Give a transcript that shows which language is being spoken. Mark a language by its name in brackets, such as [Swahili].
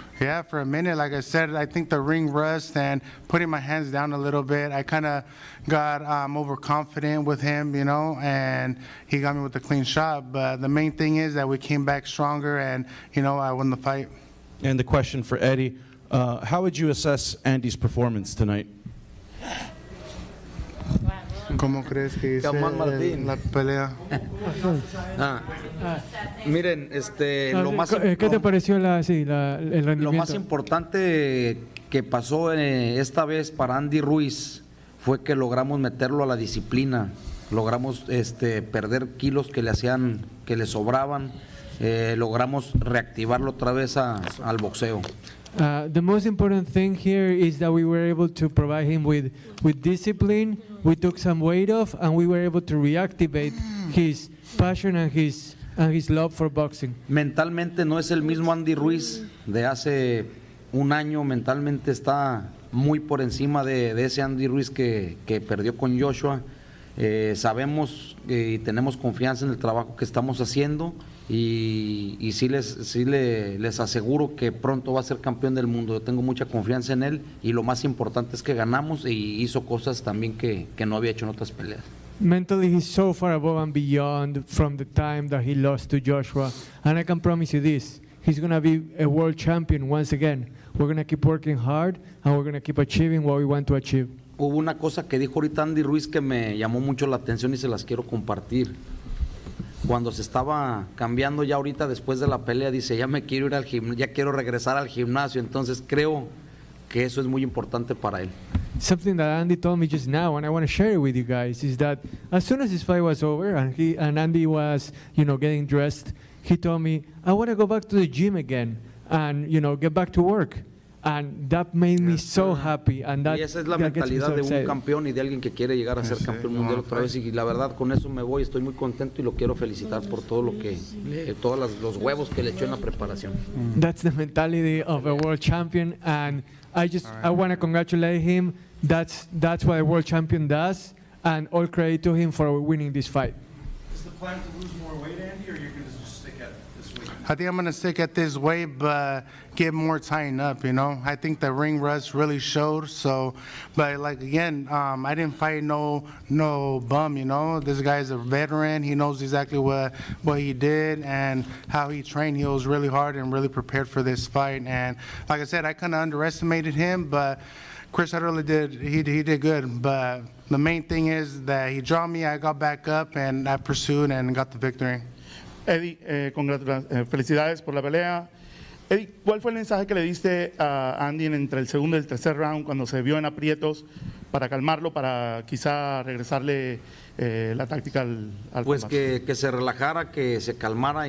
[English] Yeah, for a minute, like I said, I think the ring rust and putting my hands down a little bit, I kind of got overconfident with him, you know, and he got me with a clean shot. But the main thing is that we came back stronger, and, you know, I won the fight. And the question for Eddie, how would you assess Andy's performance tonight? [Spanish] ¿Cómo crees que hice la pelea? Miren, ¿Qué te pareció el rendimiento? Lo más importante que pasó esta vez para Andy Ruiz fue que logramos meterlo a la disciplina, logramos perder kilos que le sobraban, logramos reactivarlo otra vez al boxeo. [English] The most important thing here is that we were able to provide him with discipline. We took some weight off, and we were able to reactivate his passion and his love for boxing. [Spanish] Mentalmente no es el mismo Andy Ruiz de hace un año. Mentalmente está muy por encima de ese Andy Ruiz que perdió con Joshua. Sabemos y tenemos confianza en el trabajo que estamos haciendo. Y sí les aseguro que pronto va a ser campeón del mundo. Yo tengo mucha confianza en él, y lo más importante es que ganamos y hizo cosas también que no había hecho en otras peleas. [English] Mentally, he's so far above and beyond from the time that he lost to Joshua, and I can promise you this: he's going to be a world champion once again. We're going to keep working hard, and we're going to keep achieving what we want to achieve. [Spanish] Hubo una cosa que dijo ahorita Andy Ruiz que me llamó mucho la atención y se las quiero compartir. Cuando se estaba cambiando ya ahorita después de la pelea, dice, ya me quiero ir al gimnasio, ya quiero regresar al gimnasio. Entonces creo que eso es muy importante para él. [English] Something that Andy told me just now, and I want to share it with you guys, is that as soon as his fight was over and Andy was, getting dressed, he told me, I want to go back to the gym again and, get back to work. And that made me so happy. And that, [Spanish] y esa es la [English] that gets me [Spanish] mentalidad [English] so [Spanish] de un [English] excited. [Spanish] campeón y de alguien que quiere llegar a ser campeón mundial otra vez. Y la verdad, con eso me voy, estoy muy contento y lo quiero felicitar por todo lo que, todos los huevos que le echó en la preparación. [English] That's the mentality of a world champion, and I want to congratulate him. That's what a world champion does, and all credit to him for winning this fight. Is the plan to lose more weight, Andy, or you're going to just stick at this weight? I think I'm going to stick at this weight, but get more tying up, I think the ring rust really showed. So, but like, again, I didn't fight no bum, This guy's a veteran. He knows exactly what he did and how he trained. He was really hard and really prepared for this fight. And like I said, I kind of underestimated him, but Chris Arreola did good. But the main thing is that he dropped me, I got back up, and I pursued and got the victory. [Spanish] Eddie, felicidades por la pelea. Eddie, ¿cuál fue el mensaje que le diste a Andy entre el segundo y el tercer round cuando se vio en aprietos para calmarlo, para quizá regresarle la táctica al Pues combate? que se relajara, que se calmara.